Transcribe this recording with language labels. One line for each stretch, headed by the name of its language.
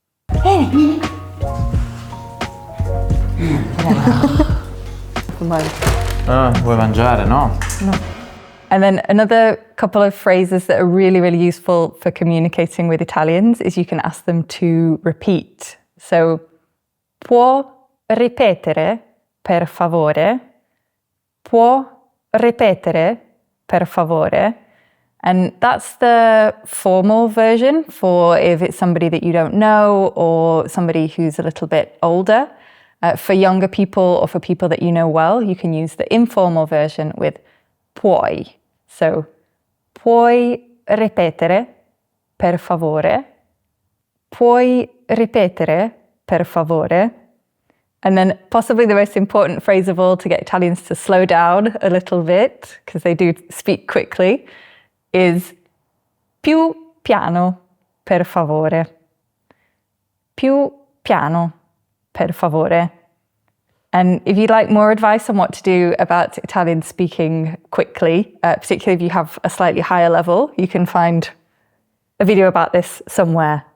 English: Come on.
Italian: Vuoi mangiare, no?
English: And then another couple of phrases that are really, really useful for communicating with Italians is you can ask them to repeat.
Italian: So, può ripetere, per favore? Può ripetere, per favore?
English: And that's the formal version for if it's somebody that you don't know or somebody who's a little bit older. For younger people or for people that you know well, you can use the informal version with puoi.
Italian: So, puoi ripetere, per favore? Puoi ripetere, per favore?
English: And then possibly the most important phrase of all to get Italians to slow down a little bit, because they do speak quickly, is
Italian: più piano, per favore. Più piano, per favore.
English: And if you'd like more advice on what to do about Italian speaking quickly, particularly if you have a slightly higher level, you can find a video about this somewhere.